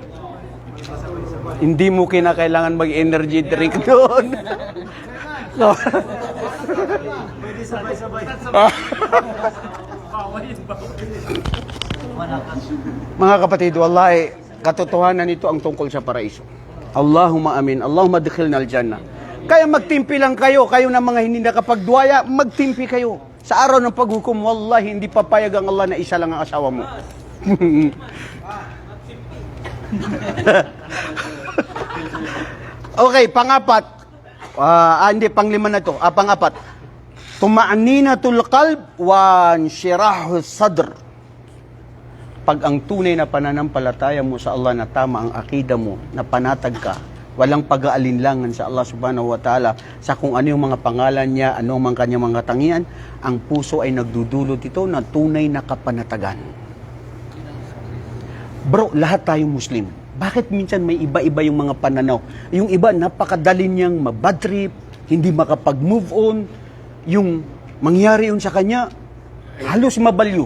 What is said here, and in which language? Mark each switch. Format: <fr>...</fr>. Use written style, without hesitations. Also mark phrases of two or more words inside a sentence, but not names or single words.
<tl>Hindi mo kinakailangan mag-energy drink doon. So, Pwede sabay-sabay. mga kapatid, wallahi, katotohanan nito ang tungkol sa paraiso.</tl> <ar>اللهم آمين. اللهم أدخلنا الجنة.</ar> <tl>Kaya magtimpi lang kayo na mga hindi nakapagduwaya, magtimpi kayo. Sa araw ng paghukom, wallahi, hindi papayag ang Allah na isa lang ang asawa mo. Okay, pang-4. Hindi, pang-5 na to. Pang-4.</tl> <ar>طمأنينة القلب وانشراح الصدر.</ar> <tl>Pag ang tunay na pananampalataya mo sa Allah na tama ang akida mo, na panatag ka, walang pag-aalinlangan sa Allah</tl> <ar>سبحانه وتعالى</ar> <tl>sa kung ano yung mga pangalan niya, ano mang kanyang mga katangian, ang puso ay nagdudulot ito na tunay na kapanatagan. Bro, lahat tayong Muslim. Bakit minsan may iba-iba yung mga pananaw? Yung iba, napakadali niyang mabadtrip, hindi makapag-</tl> <en>move on,</en> <tl>yung mangyari yun sa kanya, halos mabaliw.</tl>